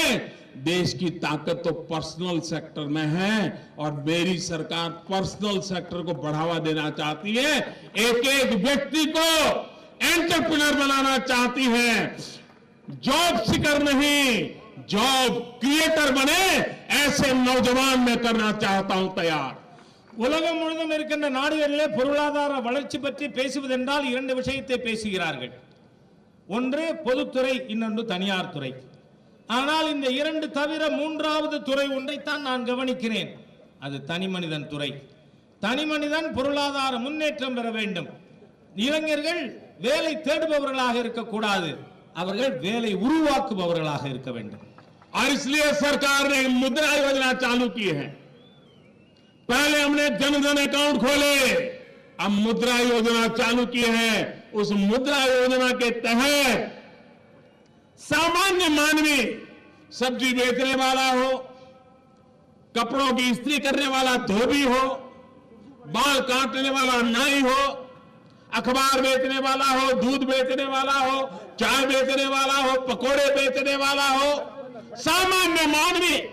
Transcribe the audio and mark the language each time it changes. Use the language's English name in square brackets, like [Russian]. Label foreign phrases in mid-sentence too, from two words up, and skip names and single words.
[Hindi] देश की ताकत तो [English] personal sector [Hindi] में है और मेरी सरकार [English] personal sector [Hindi] को बढ़ावा देना चाहती है। एक एक व्यक्ति को एंटरप्रेन्योर बनाना चाहती है। [English] job seeker [Hindi] नहीं, [English] job creator [Hindi] बने, ऐसे नौजवान मैं करना चाहता हूं तैयार। [Tamil] உலகம் முழுவதும் இருக்கின்ற நாடுகளிலே பொருளாதார வளர்ச்சி பற்றி பேசுவதென்றால் இரண்டு விஷயத்தை பேசுகிறார்கள். ஒன்று பொதுத்துறை, இன்னொன்று தனியார் துறை. ஆனால் இந்த இரண்டு தவிர மூன்றாவது துறை ஒன்றைத்தான் நான் கவனிக்கிறேன். அது தனி மனிதன் துறை. தனி மனிதன் பொருளாதார முன்னேற்றம் பெற வேண்டும். இளைஞர்கள் வேலை தேடுபவர்களாக இருக்கக்கூடாது, அவர்கள் வேலை உருவாக்குபவர்களாக இருக்க வேண்டும். [Hindi] और इसलिए सरकार ने मुद्रा योजना चालू की है। पहले हमने जनधन अकाउंट खोले, अब मुद्रा योजना चालू की है। उस मुद्रा योजना के तहत सामान्य मानवी, सब्जी बेचने वाला हो, कपड़ों की इस्त्री करने वाला धोबी हो, बाल काटने वाला नाई हो, अखबार बेचने वाला हो, दूध बेचने वाला हो, चाय बेचने वाला हो, पकोड़े बेचने वाला हो, सामान्य मानवी,